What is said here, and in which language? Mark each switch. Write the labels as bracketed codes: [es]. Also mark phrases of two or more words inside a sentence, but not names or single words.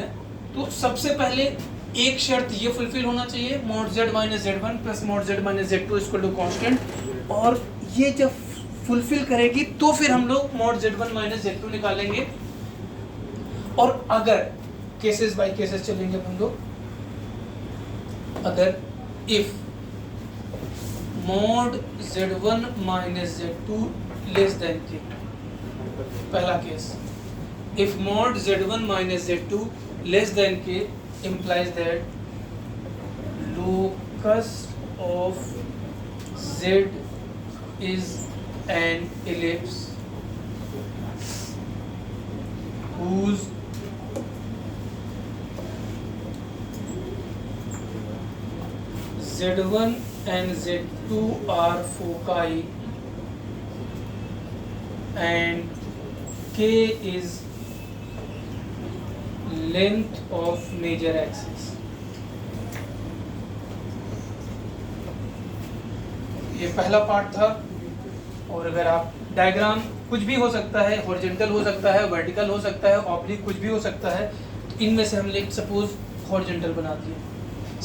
[hi] तो सबसे पहले एक शर्त ये फुलफिल होना चाहिए, [en] mod z minus z1 plus mod z minus z2 equal to constant, [hi] और ये जब फुलफिल करेगी तो फिर हम लोग [en] mod z1 minus z2 [hi] निकालेंगे। और अगर [en] cases by cases [hi] चलेंगे हम लोग, अगर [en] if mod z1 minus z2 less than k, [hi] पहला केस, [en] if mod z1 minus z2 less than k implies that locus of Z is an ellipse whose Z1 and Z2 are foci and K is length of major axis. [hi] ये पहला पार्ट था। और अगर आप डायग्राम कुछ भी हो सकता है, हॉरिजॉन्टल हो सकता है, वर्टिकल हो सकता है, ऑब्लिक कुछ भी हो सकता है, तो इनमें से हमने [en] suppose horizontal [hi] बना दिया।